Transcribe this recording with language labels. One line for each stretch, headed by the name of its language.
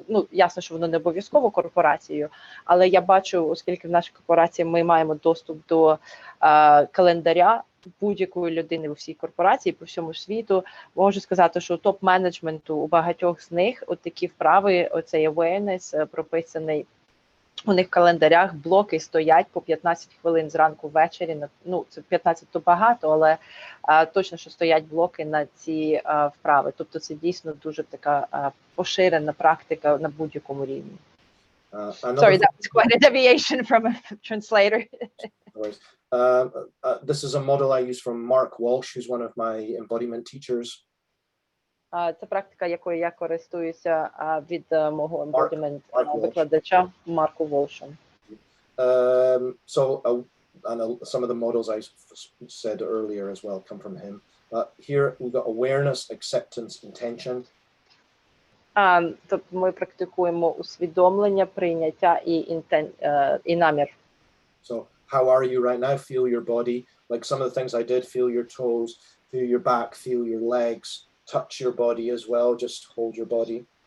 Ukrainian: Ну, ясно, що воно не обов'язково корпорацією, але я бачу, оскільки в нашій корпорації ми маємо доступ до календаря будь-якої людини у всій корпорації по всьому світу, можу сказати, що топ-менеджменту у багатьох з них от такі вправи, оцей awareness прописаний у них в календарях, блоки стоять по 15 хвилин зранку ввечері. Ну, це 15 то багато, але точно, що стоять блоки на ці вправи. Тобто це дійсно дуже така поширена практика на будь-якому рівні.
English: Sorry, that was quite a deviation from a translator. This is a model I use from Mark Walsh, who's one of my embodiment teachers.
Ukrainian: Це практика, якою я користуюся від мого embodiment викладача Марку Волшу.
English: So some of the models I said earlier as well come from him. Here we've got awareness, acceptance, intention.
Ukrainian: Тобто ми практикуємо усвідомлення, прийняття і намір.
English: So how are you right now? Feel your body. Like some of the things I did, feel your toes, feel your back, feel your legs, touch your body as well, just hold your body.